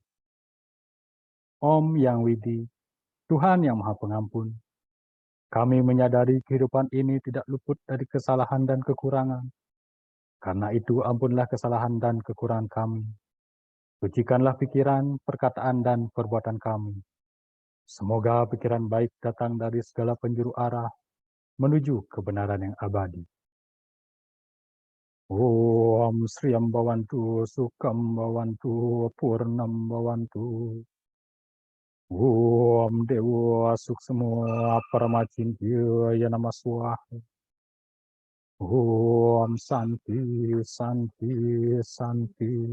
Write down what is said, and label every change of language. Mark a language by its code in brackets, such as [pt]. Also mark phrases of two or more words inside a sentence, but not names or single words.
[id] Om Yang Widi, Tuhan yang Maha Pengampun, kami menyadari kehidupan ini tidak luput dari kesalahan dan kekurangan. Karena itu ampunlah kesalahan dan kekurangan kami. Sucikanlah pikiran, perkataan, dan perbuatan kami. Semoga pikiran baik datang dari segala penjuru arah menuju kebenaran yang abadi. [sa] Om Sriyam Bhavantu, Sukham Bhavantu, Purnam Bhavantu. Om Dewa Suksmo Paramacintya Nama Swaha. Om Santi, Santi, Santi.